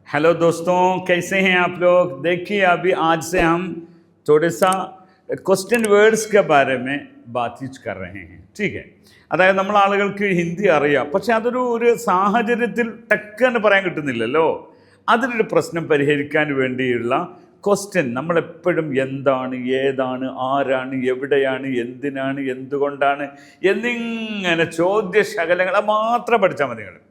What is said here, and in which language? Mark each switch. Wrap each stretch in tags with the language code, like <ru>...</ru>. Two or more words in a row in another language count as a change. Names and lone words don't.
<hi>हेलो दोस्तों, कैसे हैं आप लोग। देखिए अभी आज से हम थोड़े सा</hi> <en>question words</en> <hi>के बारे में बातचीत कर रहे हैं. ठीक है.</hi> <ml>അതായത് നമ്മൾ ആളുകൾക്ക് ഹിന്ദി അറിയാം, പക്ഷെ അതൊരു സാഹചര്യത്തിൽ ടക്കെന്ന് പറയാൻ കിട്ടുന്നില്ലല്ലോ. അതിനൊരു പ്രശ്നം പരിഹരിക്കാൻ വേണ്ടിയുള്ള ക്വസ്റ്റ്യൻ നമ്മളെപ്പോഴും എന്താണ്, ഏതാണ്, ആരാണ്, എവിടെയാണ്, എന്തിനാണ്, എന്തുകൊണ്ടാണ് എന്നിങ്ങനെ ചോദ്യശകലങ്ങൾ മാത്രം പഠിച്ചാൽ മതി നിങ്ങൾ.</ml>